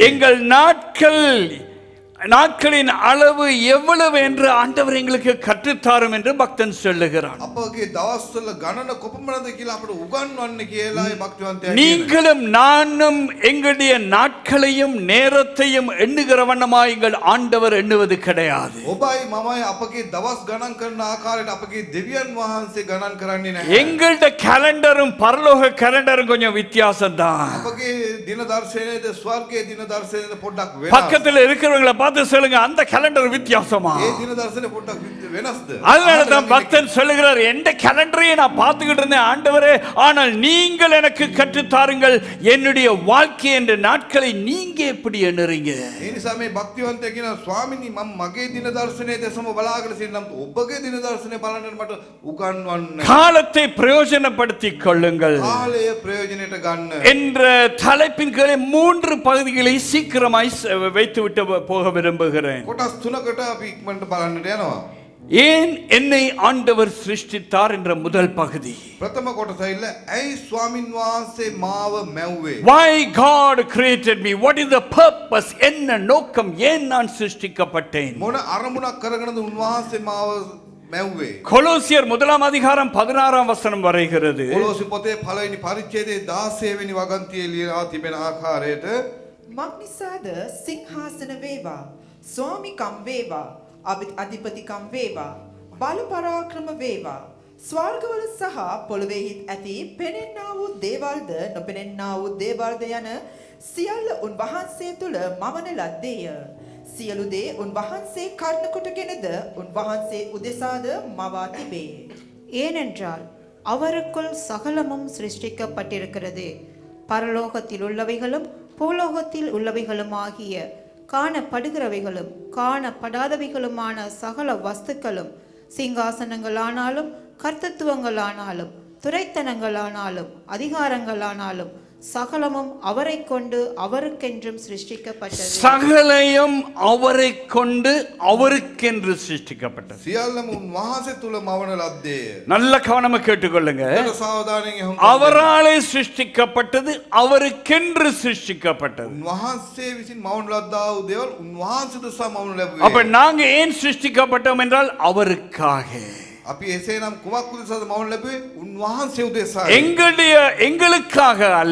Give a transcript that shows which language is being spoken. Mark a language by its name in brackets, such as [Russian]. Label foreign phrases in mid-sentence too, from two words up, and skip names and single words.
[Tamil] எங்கள் நாட்களின் அளவு எவ்வளவு என்று ஆண்டவர் எங்களுக்கு கற்றுத்தாரும் என்று பக்தன் சொல்லுகிறான். [Sinhala] අපගේ දවස්වල ගණන කොපමණද කියලා අපට උගන්වන්න කියලා ඒ භක්තිවන්තයා කියනවා. [Tamil] நீங்களும் நானும் எங்களுடைய நாட்களையும் நேரத்தையும் எண்ணுகிற வண்ணமாய் எங்கள் ஆண்டவர் எண்ணுவது கிடையாது. [Sinhala] ඔබයි මමයි අපගේ දවස් ගණන් කරන ආකාරයට අපගේ දෙවියන් වහන්සේ ගණන් කරන්නේ නැහැ. [Tamil] எங்களுடைய கேலண்டரும் பரலோக கேலண்டரும் கொஞ்சம் வித்தியாசம்தான். [Sinhala] අපගේ දින දර්ශනයේද ස්වර්ගයේ දින දර්ශනයේද පොඩ්ඩක් වෙනස්. [Tamil] பக்கத்துல இருக்கிறவங்களை பார்த்து சொல்லுங்க, அந்த கேலண்டர் வித்தியாசமா. [Sinhala] ඒ දින දර්ශනය පොඩ්ඩක් වෙනස්ද? [Tamil] அதனால தான் பக்தன் சொல்லுகிறார், எந்த கேலண்டரையே நான் பார்த்துக்கிட்டு இருந்தேன் ஆண்டவரே, ஆனால் நீங்கள் எனக்கு கற்றுத்தாருங்கள் என்னுடைய வாழ்க்கை என்ற நாட்களை நீங்க எப்படி எண்ணுறீங்க? [Sinhala] ඒ නිසා මේ භක්තිවන්තයා කියනවා ස්වාමිනී මම මගේ දින දර්ශනයේ දැසම බලාගෙන සිටිනම් ඔබගේ දින දර්ශනය බලන්න මට උගන්වන්න. [Tamil] காலத்தை பிரயோஜனப்படுத்திக் கொள்ளுங்கள் [Sinhala] කාලය ප්‍රයෝජනයට ගන්න. [Tamil] என்ற தலைப்பின் கீழே 3 பகுதிகளை சீக்கிரமாய் வைத்துவிட்டு போக விரும்புகிறேன். [Sinhala] කොටස් 3කට අපි ඉක්මනට බලන්නට යනවා. [Tamil] ஏன் என்னை ஆண்டவர் சிருஷ்டித்தார் என்ற முதல் பகுதி. [Sinhala] ප්‍රථම කොටස ඉල්ල ඇයි ස්වාමින් වහන්සේ මාව මැව්වේ? [English] Why God created me? What is the purpose? [Tamil] என்ன நோக்கம்? ஏன் நான் சிருஷ்டிக்கப்பட்டேன்? [Sinhala] මොන අරමුණක් කරගෙනද උන්වහන්සේ මාව මැව්වේ? [Tamil] கொலோசியர் 1ஆம் அதிகாரம் 16ஆம் வசனம் வரைகிறது. [Sinhala] කොලොසි පොතේ පළවෙනි පරිච්ඡේදයේ 16 වෙනි වගන්තියේ ලියලා තිබෙන ආකාරයට මක්නිසාද සිංහාසන වේවා, ස්වාමිකම් වේවා, අධිපතිකම් වේවා, බල පරාක්‍රම වේවා, ස්වර්ගවල සහ පොළොවේහි ඇති පෙනෙන්නා වූ දේවල්ද නොපෙනෙන්නා වූ දේවල්ද යන සියල්ල උන්වහන්සේ තුල මවන ලද්දේය. සියලු දේ උන්වහන්සේ කර්ණ කොටගෙනද උන්වහන්සේ උදෙසාද මවා තිබේ. [Tamil] ஏனென்றால் அவருக்குள் சகலமும் சிருஷ்டிக்கப்பட்டிருக்கிறது, பரலோகத்தில் உள்ளவைகளும் பூலோகத்தில் உள்ளவைகளும் ஆகிய காணப்படுகிறவைகளும் காணப்படாதவைகளுமான சகல வஸ்துக்களும், சிங்காசனங்களானாலும் கர்த்தத்துவங்களானாலும் துரைத்தனங்களானாலும் அதிகாரங்களானாலும் சகலமும் அவரை கொண்டு அவருக்கென்றும் சிருஷ்டிக்கப்பட்டது. சகலையும் அவரை கொண்டு அவருக்கென்று சிருஷ்டிக்கப்பட்டது. [Sinhala] සියල්ලම උන්වහන්සේ තුල මවන ලද්දේය. [Tamil] நல்ல கவனமா கேட்டுக்கொள்ளுங்க. [Sinhala] සාවධානයෙන් අහන්න. [Tamil] அவராலே சிருஷ்டிக்கப்பட்டது, அவருக்கென்று சிருஷ்டிக்கப்பட்டது. [Sinhala] උන්වහන්සේ විසින් මවන ලද්දා වූ දේවල් උන්වහන්සේ දෙසා මවනු ලැබුවේ. [Tamil] அப்ப நாங்க ஏன் சிருஷ்டிக்கப்பட்டோம் என்றால் அவருக்காக. [Sinhala] අපි එසේනම් කුමක් උදෙසාද මවනු ලැබුවේ? උන්වහන්සේ උදෙසා. [Tamil] எங்களுக்காக அல்ல,